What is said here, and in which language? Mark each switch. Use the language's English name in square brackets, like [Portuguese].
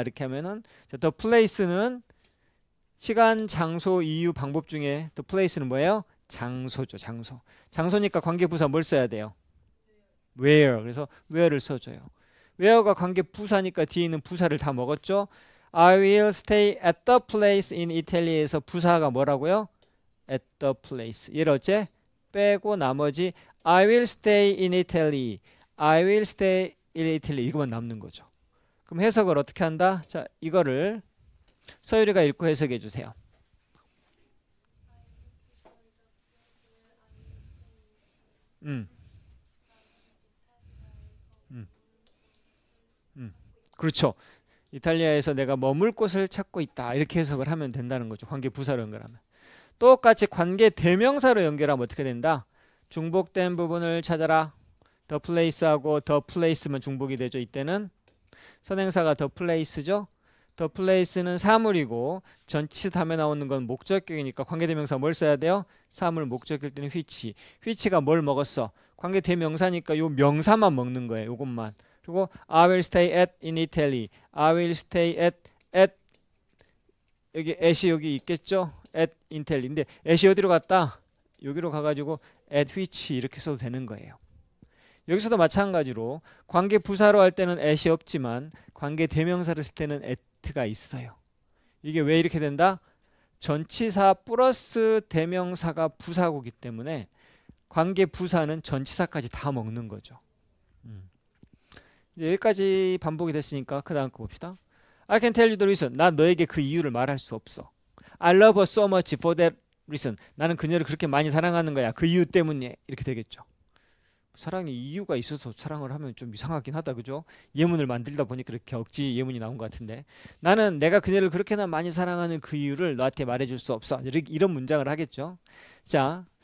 [Korean] 이렇게 하면은 the place는 시간, 장소, 이유, 방법 중에 the place는 뭐예요? 장소죠. 장소니까 관계부사 뭘 써야 돼요? [English] where. [Korean] 그래서 where를 써줘요. where가 관계부사니까 뒤에 있는 부사를 다 먹었죠. [English] I will stay at the place in Italy에서 [Korean] 부사가 뭐라고요? [English] at the place. [Korean] 얘를 어째? 빼고 나머지 [English] I will stay in Italy. I will stay in Italy. [Korean] 이거만 남는 거죠. 그럼 해석을 어떻게 한다? 자, 이거를 서유리가 읽고 해석해 주세요. 그렇죠. 이탈리아에서 내가 머물 곳을 찾고 있다. 이렇게 해석을 하면 된다는 거죠. 관계부사로 연결하면. 똑같이 관계대명사로 연결하면 어떻게 된다? 중복된 부분을 찾아라. the place하고 the place만 중복이 되죠. 이때는 선행사가 the place죠. the place는 사물이고 전치사 다음에 나오는 건 목적격이니까 관계대명사 뭘 써야 돼요? 사물 목적일 때는 which가 뭘 먹었어? 관계대명사니까 요 명사만 먹는 거예요. 요것만. 그리고 [English] I will stay at in Italy. I will stay at [Korean] 여기 at이 여기 있겠죠? [English] at Italy. [Korean] 근데 at이 어디로 갔다? 여기로 가가지고 at which 이렇게 써도 되는 거예요. 여기서도 마찬가지로 관계 부사로 할 때는 at이 없지만 관계 대명사를 쓸 때는 at가 있어요. 이게 왜 이렇게 된다? 전치사 플러스 대명사가 부사구기 때문에 관계 부사는 전치사까지 다 먹는 거죠. 이제 여기까지 반복이 됐으니까 그 다음 거 봅시다. [English] I can tell you the reason. [Korean] 난 너에게 그 이유를 말할 수 없어. [English] I love her so much for that reason. [Korean] 나는 그녀를 그렇게 많이 사랑하는 거야. 그 이유 때문에. 이렇게 되겠죠. 사랑에 이유가 있어서 사랑을 하면 좀 이상하긴 하다. 그죠? 예문을 만들다 보니 그렇게 억지 예문이 나온 것 같은데 나는 내가 그녀를 그렇게나 많이 사랑하는 그 이유를 너한테 말해줄 수 없어. 이런 문장을 하겠죠. 자,